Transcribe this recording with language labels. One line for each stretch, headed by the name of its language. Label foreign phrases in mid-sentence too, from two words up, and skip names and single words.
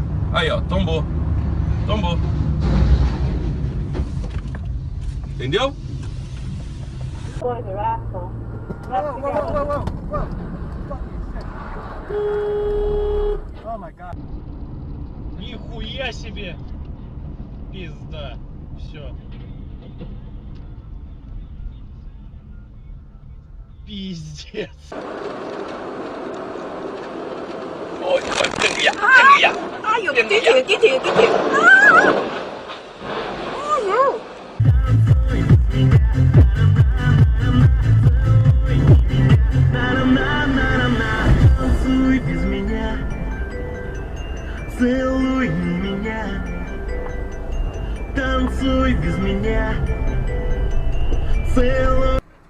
Portuguese: Aí, ó, tombou. Tombou. Entendeu?
English: Oh my god.
Russian: Нихуя себе! Пизда. Все. Пиздец. Ой,
Chinese: 跟着呀，跟着呀。哎呦，给停，给停，给停！啊！哎呦！
Russian: Танцуй без меня, целуй меня, танцуй без меня, целуй.